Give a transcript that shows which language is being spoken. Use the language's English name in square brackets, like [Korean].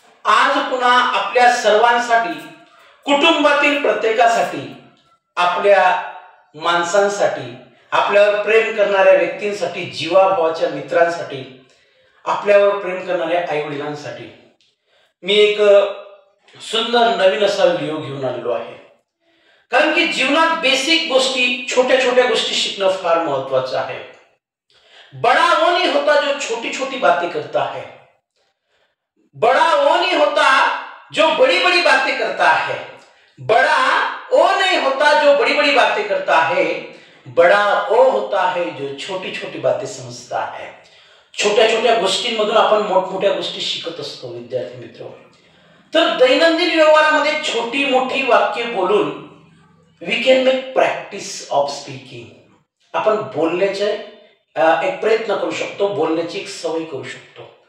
[Marathi] आज पुन्हा आपल्या सर्वांसाठी, कुटुंबातील प्रत्येकासाठी, आपल्या माणसांसाठी, आपल्यावर प्रेम करणाऱ्या व्यक्तींसाठी, जीवाभावाच्या मित्रांसाठी, आपल्यावर प्रेम करणाऱ्या आई वडिलांसाठी मी एक सुंदर नवीन असा व्हिडिओ घेऊन आलेलो आहे. कारण की जीवनात बेसिक गोष्टी, छोट्या छोट्या गोष्टी शिकणं फार महत्वाचं आहे. [Hindi] बड़ा वो नहीं होता जो छोटी छोटी बातें करता है, बड़ा वो नहीं होता जो बड़ी बड़ी बातें करता है, बड़ा वो नहीं होता जो बड़ी बड़ी बातें करता है, बड़ा वो होता है जो छोटी छोटी बातें समजता है. [Marathi] छोट्या छोट्या गोष्टींमधून आपण मोठमोठ्या गोष्टी शिकत असतो विद्यार्थी मित्र. तर दैनंदिन व्यवहारामध्ये छोटी मोठी वाक्य बोलून [English] We can make practice of speaking. [Marathi] आपण बोलण्याचे एक प्रयत्न करू शकतो, बोलण्याची एक सवय करू शकतो.